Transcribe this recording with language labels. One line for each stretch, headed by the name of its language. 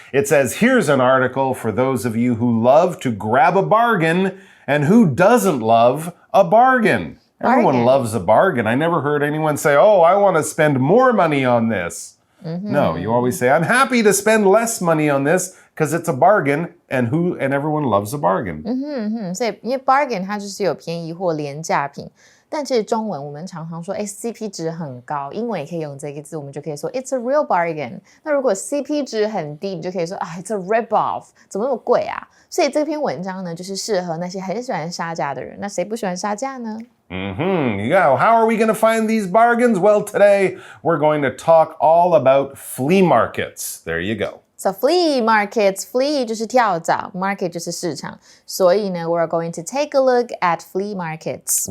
English: It says, here's an article for those of you who love to grab a bargain and who doesn't love a bargain. Everyone loves a bargain. I never heard anyone say, oh, I want to spend more money on this. No, you always say, I'm happy to spend less money on this because it's a bargain and everyone loves a bargain.
Chinese: 所以因为 bargain 它就是有便宜或廉价品，但其实中文我们常常说CP 值很高，英文也可以用这个字，我们就可以说
English: it's a real bargain。
Chinese: 那如果 CP 值很低，你就可以说
English: it's a rip off，
Chinese: 怎么那么贵啊？所以这篇文章呢，就是适合那些很喜欢杀价的人。那谁不喜欢杀价呢？
English: Yeah, how are we going to find these bargains? Well, today we're going to talk all about flea markets. There you go. So flea markets, flea
Chinese: 就是跳蚤
English: market
Chinese: 就是市场。所以呢
English: we're going to take a look at flea markets.